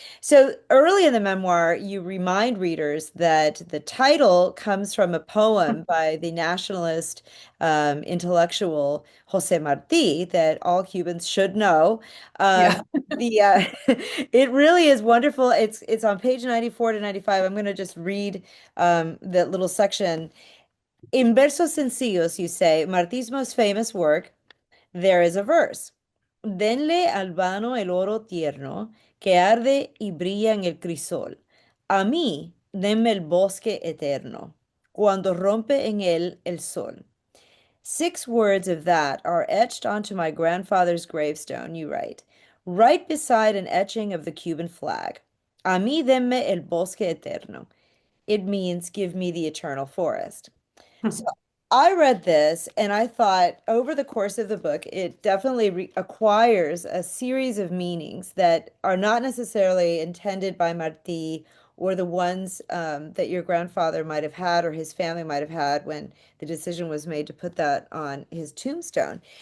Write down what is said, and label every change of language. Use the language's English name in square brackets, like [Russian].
[English] So early in the memoir, you remind readers that the title comes from a poem by the nationalist intellectual Jose Marti that all Cubans should know. Yeah. The it really is wonderful. It's on page 94 to 95. I'm going to just read that little section. In versos sencillos, you say, Marti's most famous work, there is a verse. [Spanish] Denle al vano el oro tierno que arde y brilla en el crisol. A mí, denme el bosque eterno, cuando rompe en él el sol. [English] 6 words of that are etched onto my grandfather's gravestone, you write, right beside an etching of the Cuban flag. [Spanish] A mí denme el bosque eterno. [English] It means give me the eternal forest. So I read this and I thought over the course of the book, it definitely acquires a series of meanings that are not necessarily intended by Martí or the ones that your grandfather might have had or his family might have had when the decision was made to put that on his tombstone.